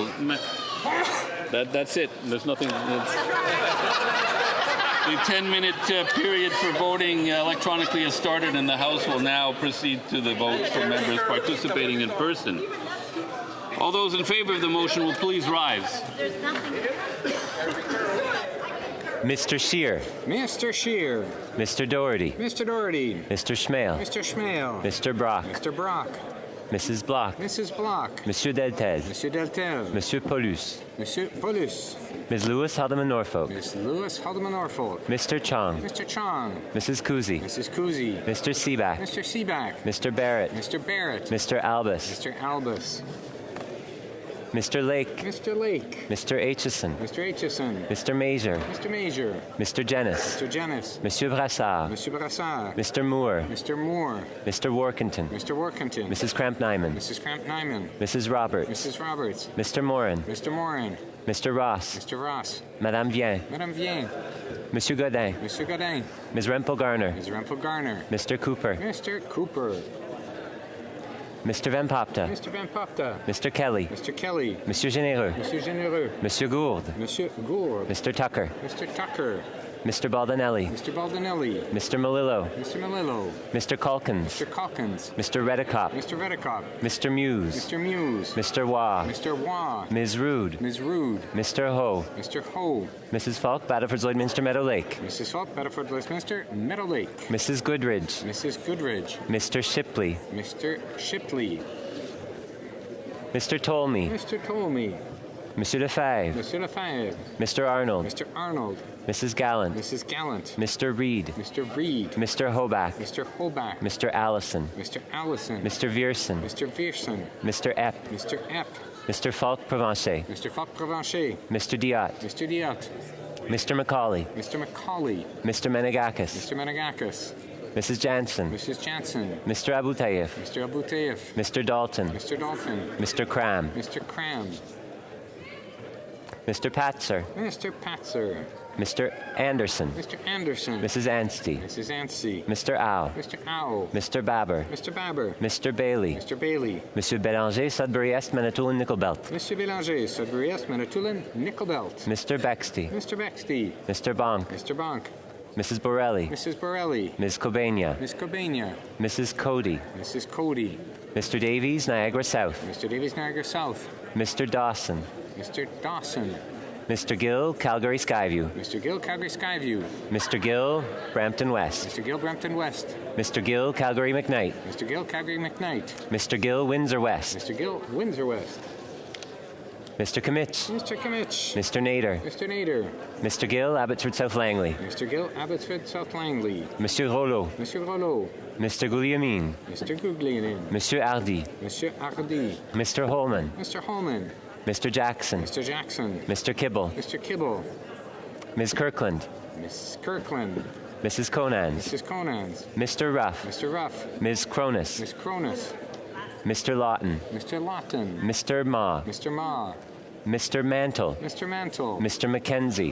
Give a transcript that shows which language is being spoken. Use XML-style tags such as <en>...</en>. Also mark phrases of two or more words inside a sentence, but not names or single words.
<en>That's it. There's nothing. The 10-minute period for voting electronically has started, and the House will now proceed to the vote for members participating in person. All those in favor of the motion will please rise. There's nothing. Mr. Scheer. Mr. Scheer. Mr. Doherty. Mr. Doherty. Mr. Schmale. Mr. Schmale. Mr. Brock. Mr. Brock. Mrs. Bloch. Mrs. Bloch. Monsieur Deltel. Monsieur Deltel. Monsieur Paulus. Monsieur Paulus. Ms. Lewis Haldeman Norfolk. Ms. Lewis Haldeman Norfolk. Mr. Chong. Mr. Chong. Mrs. Kuzi. Mrs. Kuzi. Mr. Seaback. Mr. Seaback. Mr. Barrett. Mr. Barrett. Mr. Albus. Mr. Albus. Mr. Lake. Mr. Lake. Mr. Aitchison. Mr. Aitchison. Mr. Major. Mr. Major. Mr. Jennis. Mr. Jennis. Monsieur Brassard. Monsieur Brassard. Mr. Moore. Mr. Moore. Mr. Workington. Mr. Workington. Mrs. Cramp-Nyman. Mrs. Cramp-Nyman. Mrs. Roberts. Mrs. Roberts. Mr. Morin. Mr. Morin. Mr. Ross. Mr. Ross. Madame Vien. Madame Vien. Monsieur Godin. Monsieur Godin. Ms. Rempel-Garner. Ms. Rempel-Garner. Mr. Cooper. Mr. Cooper. Mr. Van Popta. Mr. Van Popta. Mr. Kelly. Mr. Kelly. Monsieur Généreux. Monsieur Généreux. Monsieur Gould. Monsieur Gould. Mr. Tucker. Mr. Tucker. Mr. Baldinelli. Mr. Baldinelli. Mr. Malillo. Mr. Malillo. Mr. Calkins. Mr. Calkins. Mr. Redicop. Mr. Redicop. Mr. Muse. Mr. Muse. Mr. Waugh. Mr. Waugh. Ms. Rude. Ms. Rude. Mr. Ho. Mr. Ho. Mrs. Falk, Battleford Lloydminster Meadow Lake. Mrs. Falk, Battleford Lloydminster Meadow Lake. Mrs. Goodridge. Mrs. Goodridge. Mr. Shipley. Mr. Shipley. Mr. Tolmie. Mr. Tolmie. Monsieur Lefebvre. Monsieur Lefebvre. Mr. Arnold. Mr. Arnold. Mrs. Gallant. Mrs. Gallant. Mr. Reed. Mr. Reed. Mr. Hoback. Mr. Hoback. Mr. Allison. Mr. Allison. Mr. Vierson. Mr. Vierson. Mr. Epp. Mr. Epp. Mr. Falk-Provencher. Mr. Falk-Provencher. Mr. Diot. Mr. Diot. Mr. Macaulay. Mr. Macaulay. Mr. Menegakis. Mr. Menegakis. Mrs. Jansen. Mrs. Jansen. Mr. Abutayev. Mr. Abutayev. Mr. Dalton. Mr. Dalton. Mr. Cram. Mr. Cram. Mr. Patzer. Mr. Patzer. Mr. Anderson. Mr. Anderson. Mrs. Anstey. Mrs. Anstey. Mr. Au. Mr. Au. Mr. Babber. Mr. Babber. Mr. Bailey. Mr. Bailey. Monsieur Bélanger, Sudbury Est, Manitoulin, Nickelbelt. Monsieur Bélanger, Sudbury Est, Manitoulin, Nickelbelt. Mr. Bexty. Mr. Bexty. Mr. Bonk. Mr. Bonk. Mrs. Borelli. Mrs. Borelli. Ms. Kobania. Ms. Kobania. Mrs. Cody. Mrs. Cody. Mr. Davies, Niagara South. Mr. Davies, Niagara South. Mr. Dawson. Mr. Dawson. Mr. Gill, Calgary Skyview. Mr. Gill, Calgary Skyview. Mr. Gill, Brampton West. Mr. Gill, Brampton West. Mr. Gill, Calgary McKnight. Mr. Gill, Calgary McKnight. Mr. Gill, Windsor West. Mr. Gill, Windsor West. Mr. Kimmich. Mr. Kimmich. Mr. Nader. Mr. Nader. Mr. Gill, Abbotsford South Langley. Mr. Gill, Abbotsford South Langley. Monsieur Rollo. Monsieur Rollo. Mr. Guglielmin. Mr. Guglielmin. Monsieur Hardy. Monsieur Hardy. Mr. Holman. Mr. Holman. Mr. Jackson. Mr. Jackson. Mr. Kibble. Mr. Kibble. Ms. Kirkland. Miss Kirkland. Mrs. Conans. Mrs. Conans. Mr. Ruff. Mr. Ruff. Ms. Cronus. Miss Cronus. Mr. Lawton. Mr. Lawton. Mr. Ma. Mr. Ma. Mr. Mantle. Mr. Mantle. Mr. Mackenzie.</en>